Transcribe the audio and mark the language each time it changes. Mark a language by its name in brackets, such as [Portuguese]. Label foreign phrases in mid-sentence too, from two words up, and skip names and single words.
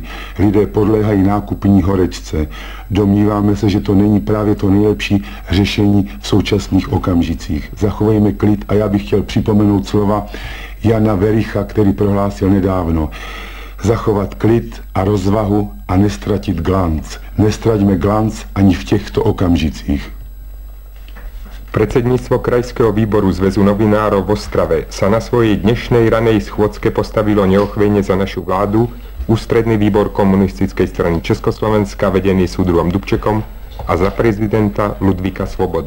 [Czech] Lidé podléhají nákupní horečce. Domníváme se, že to není právě to nejlepší řešení v současných okamžicích. Zachovejme klid a já bych chtěl připomenout slova Jana Vericha, který prohlásil nedávno: zachovat klid a rozvahu a nestratit glanc. Nestraťme glanc ani v těchto okamžicích. [Slovak] Predsedníctvo Krajského výboru Zväzu novinárov v Ostrave sa na svojej dnešnej ranej schôdzke postavilo neochvejne za našu vládu, Ústredný výbor Komunistickej strany Československa vedený súdruhom Dubčekom a za prezidenta Ludvíka Svobodu.